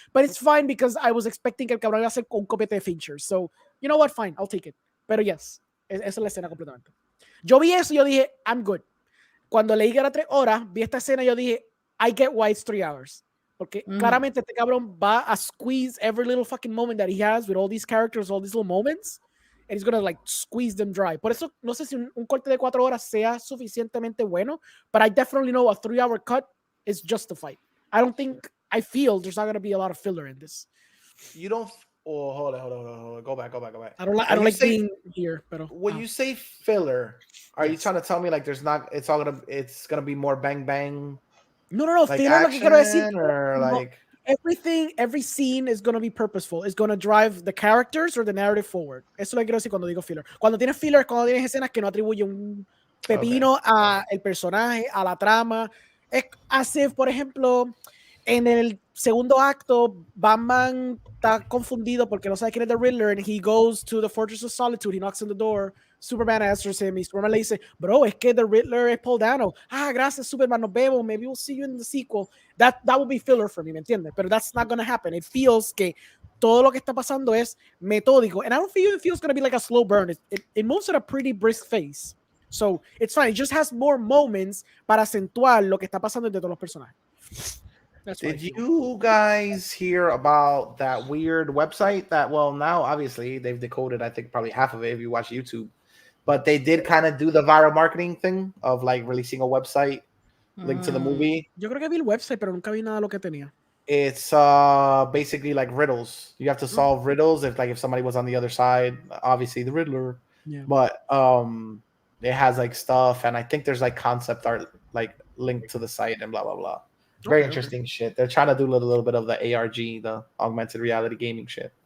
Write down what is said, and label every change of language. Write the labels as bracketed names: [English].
[English] But it's fine because I was expecting [Spanish] que el cabrón iba a ser un copete de Fincher. [English] So, you know what? Fine, I'll take it. [Spanish] Pero [English] yes, [Spanish] esa es la escena completamente. Yo vi eso y yo dije, [English] I'm good. [Spanish] Cuando leí que era 3 horas, vi esta escena y yo dije, [English] I get why it's 3 hours. [Spanish] Porque claramente este cabrón va [English] a squeeze every little fucking moment that he has with all these characters, all these little moments, and he's gonna like squeeze them dry. [Spanish] Por eso no sé si un corte de 4 horas sea suficientemente bueno, [English] but I definitely know a 3-hour cut is justified. I feel there's not gonna be a lot of filler in this. You don't. Oh, hold on. Go back. I don't like being here, [Spanish] pero [English] when you say filler, are you trying to tell me like there's not? It's gonna be more bang bang. No. Like [Spanish] Filler, lo que quiero decir, [English] or like every scene is going to be purposeful. It's going to drive the characters or the narrative forward. [Spanish] Eso lo que quiero decir cuando digo filler. Cuando tienes filler, cuando tienes escenas que no atribuyen un pepino a el personaje, a la trama. Es hace, por ejemplo, en el segundo acto, Batman está confundido porque no sabe quién es The Riddler [English] and he goes to the Fortress of Solitude. He knocks on the door. Superman answers him [Spanish] y Superman le dice, bro, es que [English] The Riddler es Paul Dano. [Spanish] Gracias, Superman, nos vemos. [English] Maybe we'll see you in the sequel. That will be filler for me, [Spanish] ¿me entiendes? Pero [English] that's not going to happen. It feels [Spanish] que todo lo que está pasando es metódico. [English] And I don't feel it feels going to be like a slow burn. It moves at a pretty brisk pace. So it's fine. It just has more moments [Spanish] para acentuar lo que está pasando entre todos los personajes. [English] Did you guys hear about that weird website that, well, now obviously they've decoded, I think, probably half of it if you watch YouTube. But they did kind of do the viral marketing thing of like releasing a website linked to the movie. [Spanish] Yo creo que vi el website, pero nunca vi nada de lo que tenía. [English] It's basically like riddles. You have to solve riddles if somebody was on the other side, obviously the Riddler. Yeah. But it has like stuff, and I think there's like concept art like linked to the site and blah blah blah. Very interesting shit. They're trying to do a little bit of the ARG, the augmented reality gaming shit.